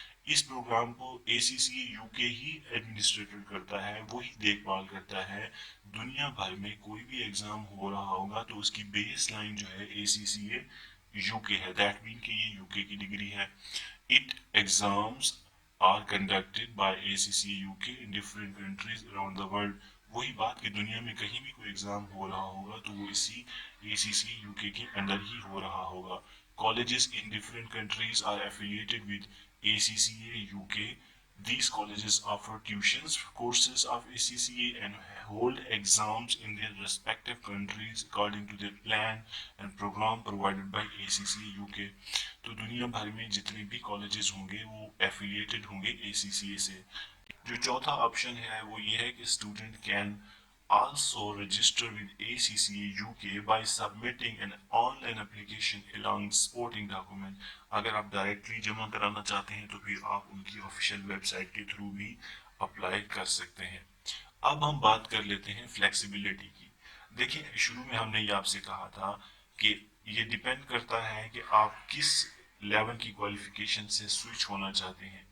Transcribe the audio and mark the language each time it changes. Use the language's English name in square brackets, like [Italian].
[Urdu] اس programme کو اے سی سی اے you کے ہی administrator کرتا ہے، وہی دیکھ بھال کرتا ہے۔ دنیا بھر میں کوئی بھی ایگزام ہو رہا ہوگا تو اس کی بیس لائن جو ہے اے سی سی اے یو کے ہے، دیٹ مین کہ یہ یو کے کی ڈگری ہے۔ [English] it exams are conducted by ACC UK in different countries around the world [Urdu] وہی بات کہ دنیا میں کہیں بھی کوئی ایگزام ہو رہا ہوگا تو وہ اسی ACCA UK کے اندر ہی ہو رہا ہوگا. [English] Colleges in different countries are affiliated with ACCA UK. These colleges offer tuitions, courses of ACCA and hold exams in their respective countries according to their plan and program provided by ACCA UK. [Urdu] تو دنیا بھر میں جتنے بھی colleges ہوں گے وہ affiliated ہوں گے ACCA سے. جو چوتھا آپشن ہے وہ یہ ہے کہ [English] Student can also register with ACCA UK by submitting an online application along supporting document. [Urdu] اگر آپ ڈائریکٹلی جمع کرانا چاہتے ہیں تو پھر آپ ان کی آفیشیل ویب سائٹ کے تھرو بھی اپلائی کر سکتے ہیں. اب ہم بات کر لیتے ہیں فلیکسیبلٹی کی. دیکھیں شروع میں ہم نے یہ آپ سے کہا تھا کہ یہ ڈیپینڈ کرتا ہے کہ آپ کس لیول کی کوالیفیکیشن سے سوئچ ہونا چاہتے ہیں.